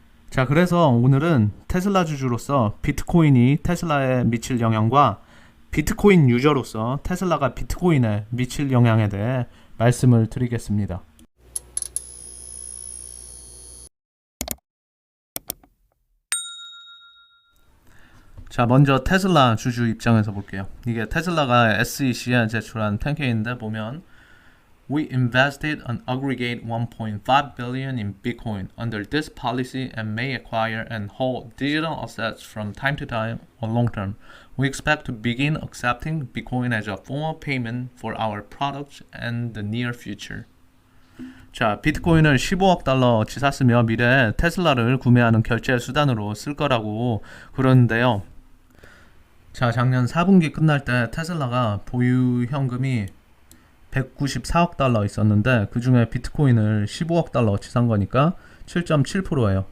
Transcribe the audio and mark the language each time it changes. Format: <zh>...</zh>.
<ko>자, 그래서 오늘은 테슬라 주주로서 비트코인이 테슬라에 미칠 영향과 비트코인 유저로서 테슬라가 비트코인에 미칠 영향에 대해 말씀을 드리겠습니다. 자, 먼저 테슬라 주주 입장에서 볼게요. 이게 테슬라가 SEC에 제출한 10K인데 보면</ko> <en>We invested an aggregate 1.5 billion in Bitcoin under this policy and may acquire and hold digital assets from time to time or long term. We expect to begin accepting Bitcoin as a form of payment for our products in the near future.</en> <ko>자, 비트코인을 15억 달러어치 샀으며 미래에 테슬라를 구매하는 결제 수단으로 쓸 거라고 그러는데요. 자, 작년 4분기 끝날 때 테슬라가 보유 현금이 194억 달러 있었는데 그 중에 비트코인을 15억 달러어치 산 거니까 7.7%예요.</ko>